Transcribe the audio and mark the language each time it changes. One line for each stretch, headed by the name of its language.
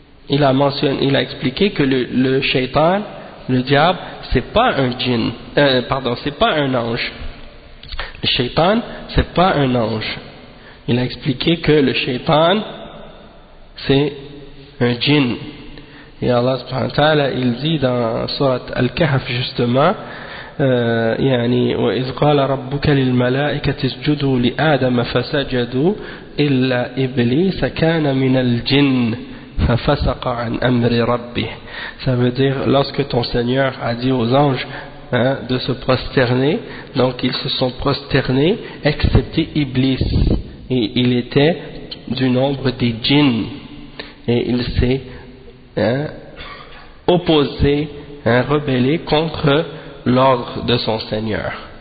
French: Il a expliqué que le shaitan, le diable, c'est pas un djinn, c'est pas un ange. Le shaitan, c'est pas un ange. Il a expliqué que le shaitan, c'est un djinn. Et Allah subhanahu wa ta'ala, il dit dans Surat Al-Kahf justement,
Arabic: يعني وإذ قال ربك للملائكة اسجدوا لآدم فسجدوا إلا إبليس كان من الجن ففسق عن أمر ربه.
French: Ça veut dire lorsque ton Seigneur a dit aux anges hein, de se prosterner, donc ils se sont prosternés excepté Iblis, et il était du nombre des djinns et il s'est hein, opposé hein, rebellé contre l'ordre de son Seigneur.